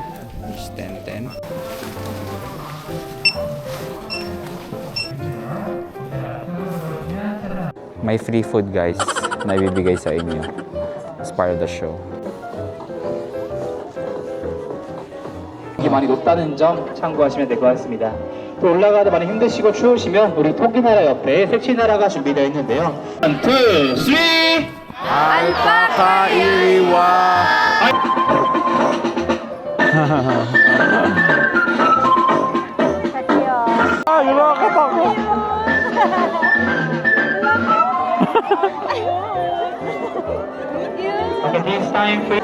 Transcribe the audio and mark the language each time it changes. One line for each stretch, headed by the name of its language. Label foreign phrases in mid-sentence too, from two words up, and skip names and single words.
English: It's 10:10. May free food,
Filipino: guys, na ibibigay sa inyo
English: as part of the show.
Korean: 많이 높다는 점 참고하시면 될 것 같습니다. 또 올라가다 많이 힘드시고 추우시면 우리 토끼나라 옆에 색시나라가 준비되어 있는데요. 1, 2, 3!
Filipino: Alpaca Iriwa! Ah, nilakot ako!
English: Okay, this time for